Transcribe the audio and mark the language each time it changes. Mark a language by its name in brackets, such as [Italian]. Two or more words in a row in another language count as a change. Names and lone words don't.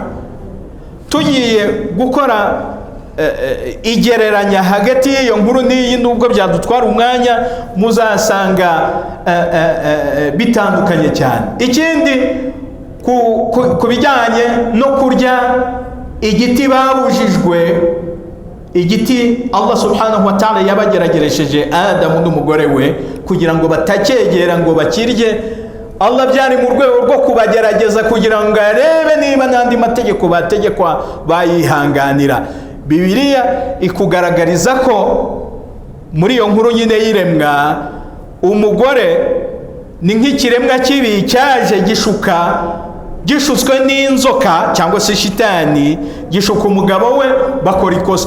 [Kinyarwanda] Tugiye gukora igereranya hagati y'iyo nkuru n'iyi, nubwo byadutwara umwanya, muzasanga bitandukanye cyane. Ikindi, ku bijyanye no kurya igiti babujijwe, igiti [Arabic] الله سبحانه وتعالى [Kinyarwanda] yabagerageresheje Adamu n'umugore we kugira ngo batacyegera ngo bakirye, Allah byari mu rwego rwo kubagerageza kugira ngo arebe niba n'andi mategeko bategekwa bayihanganira. Bibiliya ikugaragariza ko muri iyo nkuru nyine y'iremwa, umugore ni nk'ikiremwa kibi cyaje gishutswe n'inzoka cyangwa se shitani, gishuka umugabo we, bakora ikosa.